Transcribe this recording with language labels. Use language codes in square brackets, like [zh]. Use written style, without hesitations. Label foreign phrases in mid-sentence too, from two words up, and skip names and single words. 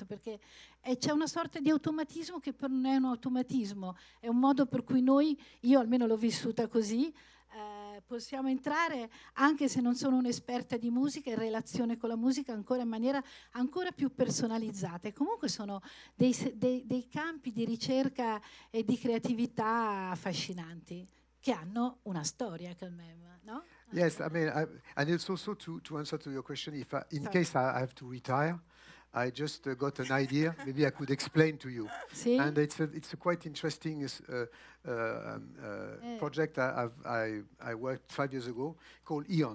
[it] Perché c'è una sorta di automatismo che non è un automatismo, è un modo per cui io almeno l'ho vissuta così, possiamo entrare, anche se non sono un'esperta di musica, in relazione con la musica ancora in maniera ancora più personalizzata. E comunque sono dei campi di ricerca e di creatività affascinanti, che hanno una storia [fr] quand même, [it] no? [en] Yes, I mean, and it's also to answer to your question, in case I have to retire, I just got an idea. Maybe I could explain to you. [it] Sì? [en] And it's a quite interesting project I worked 5 years ago called Eon.